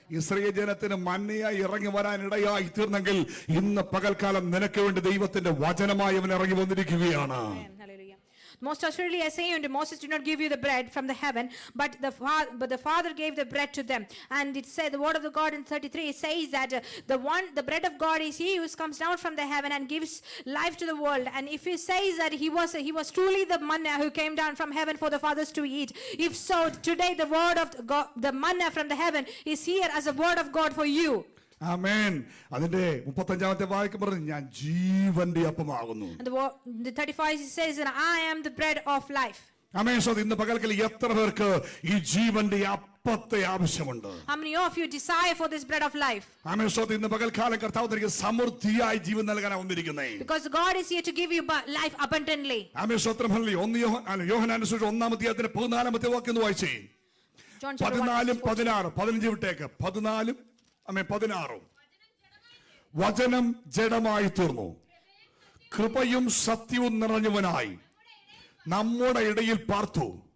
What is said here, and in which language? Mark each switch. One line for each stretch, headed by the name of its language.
Malayalam: Israel ജനത്തിന് മന്നയായി ഇറങ്ങി വരാൻ ഇടയായി തീർന്നെങ്കിൽ ഇന്ന് പകൽക്കാലം നിനക്ക് വേണ്ടി ദൈവത്തിന്റെ വചനമായി അവൻ ഇറങ്ങി വന്നിരിക്കുകയാണ്.
English: Most assuredly I say unto you, Moses did not give you the bread from the heaven, but the Father gave the bread to them. And it said, the word of the God in 33 says that the bread of God is he who comes down from the heaven and gives life to the world. And if he says that he was truly the manna who came down from heaven for the fathers to eat, if so, today the word of God, the manna from the heaven is here as a word of God for you.
Malayalam: ആമേൻ. അതിന്റെ 35-ാമത്തെ വാക്യം പറഞ്ഞു, ഞാൻ ജീവന്റെ അപ്പമാകുന്നു.
English: And the 35 says that I am the bread of life.
Malayalam: Amen. So ഇന്ന് പകൽക്കൽ എത്ര പേർക്ക് ഈ ജീവന്റെ അപ്പത്തെ ആവശ്യമുണ്ട്?
English: How many of you desire for this bread of life?
Malayalam: Amen. So ഇന്ന് പകൽക്കാലം കർത്താവ് തനിക്ക് സമൃദ്ധിയായി ജീവൻ നൽകാനാണ് വന്നിരിക്കുന്നത്.
English: Because God is here to give you life abundantly.
Malayalam: ആമേൻ. സ്തോത്രം. ഹല്ലേലൂയ. യോഹന്നാന്റെ സുവിശേഷം 1-ാം അധ്യായത്തിന്റെ 14-ാമത്തെ വാക്യം ഒന്ന് വായിച്ചേ.
English: John chapter 1
Malayalam: 14 16 15 വിട്ടേക്ക്. 14 16 വചനം ജഡമായി തീർന്നു, കൃപയും സത്യവും നിറഞ്ഞവനായി നമ്മുടെ ഇടയിൽ പാർത്തു.